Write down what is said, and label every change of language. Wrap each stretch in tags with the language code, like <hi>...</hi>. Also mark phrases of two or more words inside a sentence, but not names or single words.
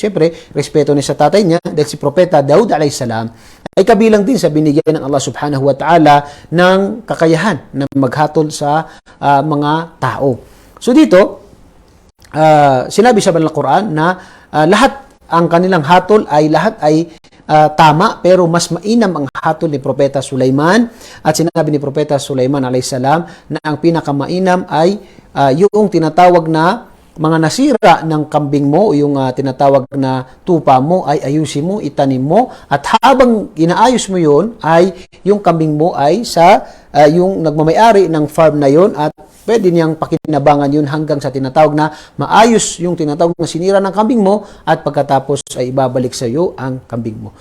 <tl>Siyempre, respeto niya sa tatay niya dahil si Propeta Daud</tl> <ar>عليه السلام</ar> <tl>ay kabilang din sa binigyan ng Allah</tl> <ar>سبحانه وتعالى</ar> <tl>ng kakayahan na maghatol sa mga tao. So dito, sinabi sa Banal na Quran na lahat ang kanilang hatol ay tama pero mas mainam ang hatol ni Propeta Sulaiman at sinabi ni Propeta Sulaiman</tl> <ar>عليه السلام</ar> <tl>na ang pinakamainam ay yung tinatawag na mga nasira ng kambing mo o yung tinatawag na tupa mo ay ayusin mo, itanim mo at habang inaayos mo yun ay yung kambing mo ay sa yung nagmamayari ng farm na yun at pwede niyang pakinabangan yun hanggang sa tinatawag na maayos yung tinatawag na sinira ng kambing mo at pagkatapos ay ibabalik sa iyo ang kambing mo.</tl>